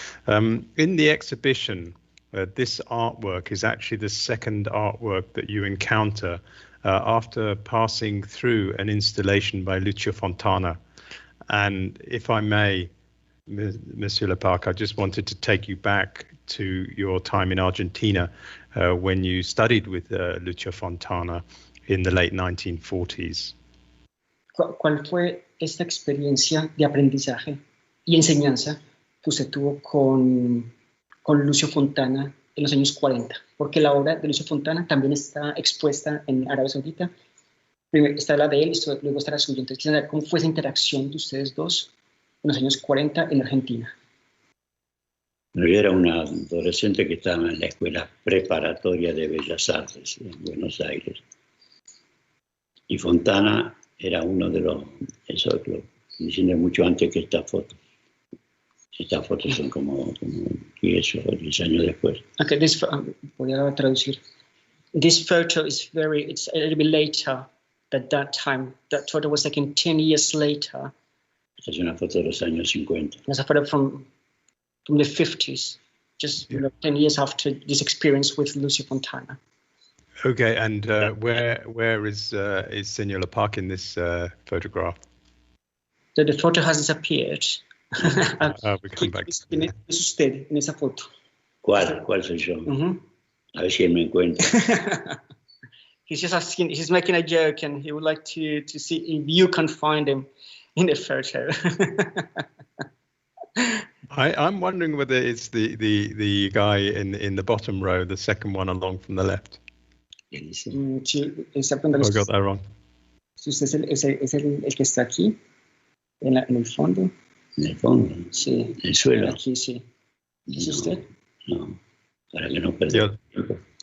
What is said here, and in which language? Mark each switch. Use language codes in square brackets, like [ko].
[en] In the exhibition, this artwork is actually the second artwork that you encounter after passing through an installation by Lucio Fontana. And if I may, Monsieur le Parc, I just wanted to take you back to your time in Argentina when you studied with Lucio Fontana in the late 1940s. [es] ¿Cuál fue esta experiencia de aprendizaje y enseñanza que usted tuvo con Lucio Fontana en los años 40? Porque la obra de Lucio Fontana también está expuesta en Arabia Saudita. Primero está la de él, luego está la suya. Entonces, quisiera saber cómo fue esa interacción de ustedes dos en los años 40 en Argentina. Yo era una adolescente que estaba en la Escuela Preparatoria de Bellas Artes en Buenos Aires. Y Fontana era uno de los, eso lo diciendo mucho antes que esta foto. Estas fotos son como 10 o 10 años después. Okay, voy a traducir. [en] This photo is it's a little bit later than that time. That photo was taken 10 years later. [es] Esta es una foto de los años 50. [en] It's a photo from the 50s, just 10 years after this experience with Lucio Fontana. Okay, and where is Senor Le Parc in this photograph? The photo has disappeared. We come back. [es] Es usted en esa foto. ¿Cuál soy yo? Mm-hmm. A ver si él me encuentra. [en] He's just asking. He's making a joke, and he would like to see if you can find him in the photo. I'm wondering whether it's the guy in the bottom row, the second one along from the left. [es] Sí, [en] I got that wrong. [es] Si usted es el que está aquí, en el fondo. En el fondo. Sí. En el suelo. Aquí, sí. ¿Es usted? No, para que no perdamos tiempo.